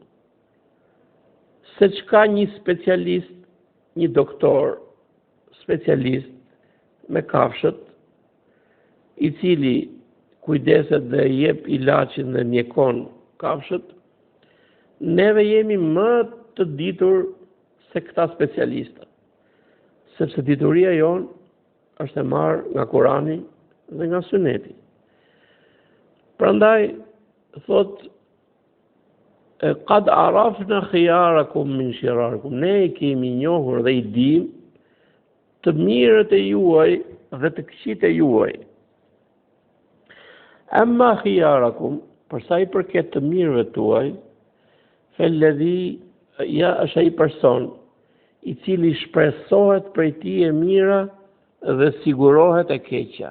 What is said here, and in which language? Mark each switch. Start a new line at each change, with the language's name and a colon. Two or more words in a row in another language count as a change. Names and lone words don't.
Albanian: se çka një specialist, një doktor specialist me kafshët, i cili kujdeset dhe jep ilaçin dhe mjekon kafshët, neve jemi më të ditur se këta specialista. Sepse dituria jonë është e marrë nga Kurani dhe nga Suneti. Prandaj, thot,
Arabic: qad arafna khiyarakum min shirarikum.
Albanian: Ne i kemi njohur dhe i dim të mirët e juaj dhe të këqijtë e juaj.
Arabic: Amma khiyarakum,
Albanian: përsa i përket të mirëve tuaj, felledhi ja është ai person i cili shpresohet prej tij e mira dhe sigurohet e keqja.